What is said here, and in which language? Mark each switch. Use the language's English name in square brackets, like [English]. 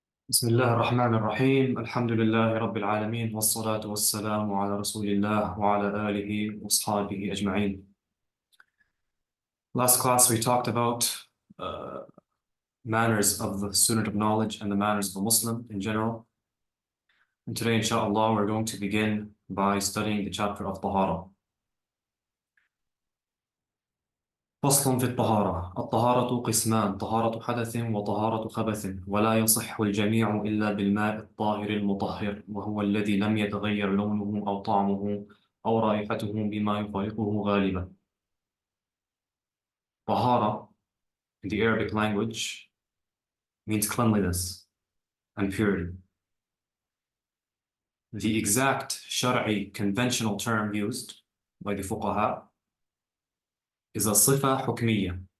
[Arabic] بسم الله الرحمن الرحيم الحمد لله رب العالمين والصلاة والسلام على رسول الله وعلى آله وأصحابه أجمعين. [English] Last class we talked about manners of the student of knowledge and the manners of the Muslim in general. And today, inshallah, we're going to begin by studying the chapter of taharah. [Arabic] فصل في الطهارة. الطهارة قسمان: طهارة حدث وطهارة خبث، ولا يصح الجميع إلا بالماء الطاهر المطهر، وهو الذي لم يتغير لونه أو طعمه أو رائحته بما يفارقه غالبا. [English] طهارة in the Arabic language means cleanliness and purity. The exact Shar'i conventional term used by the fuqaha is a [Arabic] صفة حكمية.